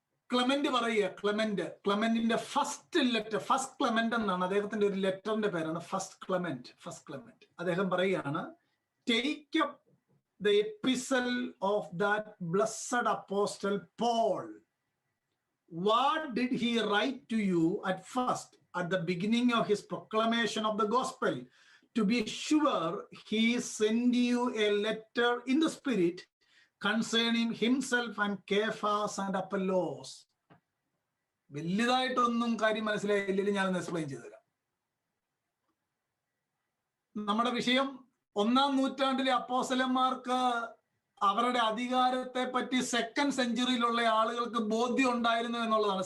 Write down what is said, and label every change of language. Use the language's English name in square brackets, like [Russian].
[Malayalam] Clement പറയുക, ക്ലെമന്റിന്റെ first letter, first Clement എന്നാണ് അദ്ദേഹത്തിന്റെ ഒരു ലെറ്ററിന്റെ പേരാണ് ഫസ്റ്റ് ക്ലെമന്റ്. അദ്ദേഹം പറയുകയാണ്, [English] Take up the epistle of that blessed apostle Paul. What did he write to you at first, at the beginning of his proclamation of the gospel? To be sure, he sent you a letter in the spirit concerning himself and Cephas and Apollos. [Malayalam] വലുതായിട്ടൊന്നും കാര്യം മനസ്സിലായില്ലെങ്കിൽ ഞാനൊന്ന് explain ചെയ്തുതരാം. നമ്മുടെ വിഷയം 1-ാം നൂറ്റാണ്ടിലെ അപ്പോസ്തലന്മാർക്ക് അവരുടെ അധികാരത്തെ പറ്റി 2nd സെഞ്ചുറിയിലുള്ള ആളുകൾക്ക് ബോധ്യം ഉണ്ടായിരുന്നു എന്നുള്ളതാണ്.